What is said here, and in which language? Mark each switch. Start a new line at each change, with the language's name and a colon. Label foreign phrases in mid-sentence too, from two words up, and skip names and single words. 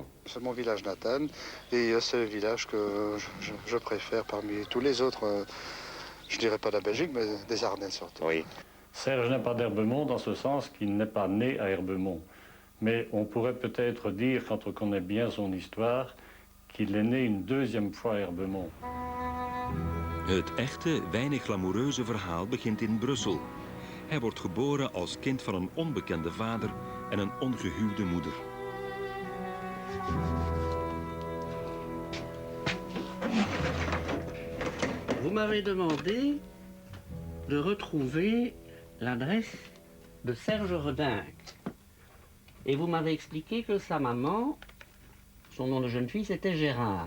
French: C'est mon village natal et c'est le village que je préfère parmi tous les autres. Je dirais pas de la Belgique, mais des Ardennes surtout. Oui. Serge n'est pas d'Herbemont dans ce sens qu'il n'est pas né à Herbemont. Mais on pourrait peut-être dire, quand on connaît bien son histoire, qu'il est né une deuxième fois à Herbemont.
Dutch: Het echte, weinig glamoureuze verhaal begint in Brussel. Hij wordt geboren als kind van een onbekende vader en een ongehuwde moeder.
French: Vous m'avez demandé de retrouver l'adresse de Serge Reding. Et vous m'avez expliqué que sa maman, son nom de jeune fille, c'était Gérard.